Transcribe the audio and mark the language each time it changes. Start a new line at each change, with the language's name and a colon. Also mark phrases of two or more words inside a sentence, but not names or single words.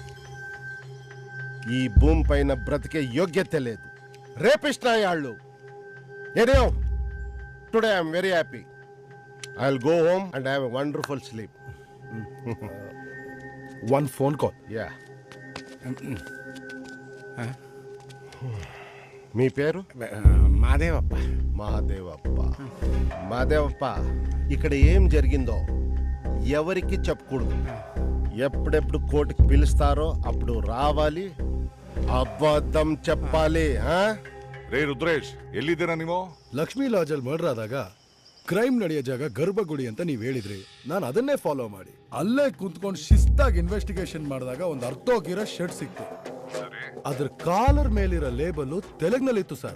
Telugu: ఈ భూమి పైన బ్రతికే యోగ్యత లేదు, రేపిస్ట్ నాయాళ్ళు.
English: Anyhow today I am very happy. I will go home and have a wonderful sleep. One phone call.
Telugu: యా. మీ పేరు? మాదేవప్ప. మాదేవప్ప. మాదేవప్ప, ఇక్కడ ఏం జరిగిందో ఎవరికి చెప్పకూడదు. ఎప్పుడెప్పుడు కోర్టుకి పిలుస్తారో అప్పుడు రావాలి, అబద్ధం చెప్పాలి.
Kannada: ರೇ ರುದ್ರೇಶ್, ಎಲ್ಲಿದ್ದೀರಾ ನೀವು? ಲಕ್ಷ್ಮೀ ಲಾಜಲ್ ಮರ್ಡರ್ ಆದಾಗ ಕ್ರೈಮ್ ನಡೆಯೋ ಜಾಗ ಗರ್ಭಗುಡಿ ಅಂತ ನೀವ್ ಹೇಳಿದ್ರಿ. ನಾನು ಅದನ್ನೇ ಫಾಲೋ ಮಾಡಿ ಅಲ್ಲೇ ಕುಂತ್ಕೊಂಡು ಶಿಸ್ತಾಗಿ ಇನ್ವೆಸ್ಟಿಗೇಷನ್ ಮಾಡಿದಾಗ ಒಂದು ಅರ್ಥೋಗಿರೋ ಶರ್ಟ್ ಸಿಕ್ತು. ಅದ್ರ ಕಾಲರ್ ಮೇಲಿರೋ ಲೇಬಲ್ ತೆಲುಗ್ನಲ್ಲಿತ್ತು ಸರ್.